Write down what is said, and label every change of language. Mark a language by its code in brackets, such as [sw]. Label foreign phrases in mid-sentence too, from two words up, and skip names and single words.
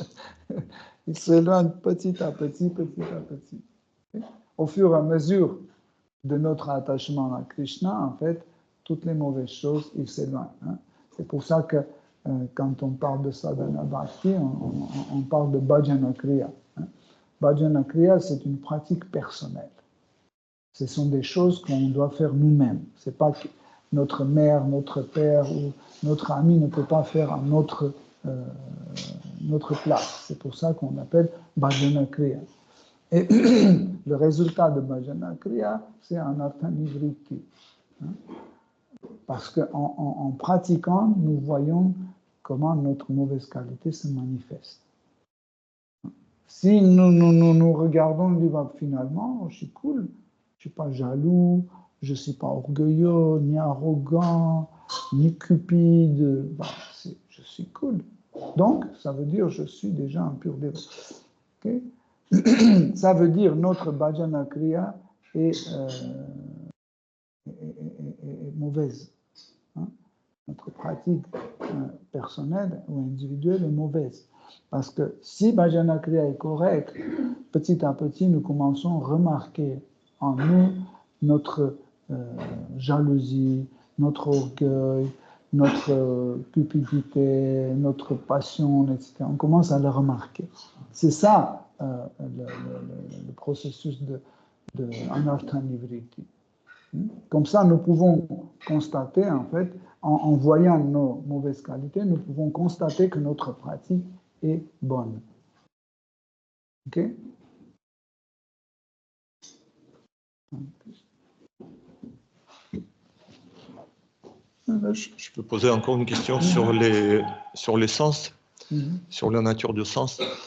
[fr] Il s'éloigne petit à petit, petit à petit. Okay? Au fur et à mesure de notre attachement à Krishna, en fait, toutes les mauvaises choses, ils s'éloignent. Hein? C'est pour ça que quand on parle de [sa] sadhana bhakti, [fr] on parle de [sa] bhajana kriya. Hein? Bhajana kriya, [fr] c'est une pratique personnelle. Ce sont des choses qu'on doit faire nous-mêmes. Ce n'est pas que notre mère, notre père ou notre ami ne peut pas faire à notre place. C'est pour ça qu'on appelle [sa] bhajana kriya. [fr] Et le résultat de [sa] bhajana kriya, [fr] c'est un [sa] artha nivritti. [fr] Hein? Parce qu'en pratiquant, nous voyons comment notre mauvaise qualité se manifeste. Si nous regardons, on dit bah, finalement, je suis cool, je ne suis pas jaloux, je ne suis pas orgueilleux, ni arrogant, ni cupide, bah, je suis cool. Donc, ça veut dire je suis déjà un pur dévot. Okay? Ça veut dire notre [sa] bhajana kriya [fr] est mauvaise. Hein? Notre pratique personnelle ou individuelle est mauvaise. Parce que si [sa] bhajana kriya [fr] est correct, petit à petit, nous commençons à remarquer en nous notre jalousie, notre orgueil, notre cupidité, notre passion, etc. On commence à le remarquer. C'est ça le processus de [sa] anartha nivritti. [fr] Comme ça, nous pouvons constater, en fait, en voyant nos mauvaises qualités, nous pouvons constater que notre pratique est bonne. OK? Je peux poser encore une question sur les sens, sur la nature du sens.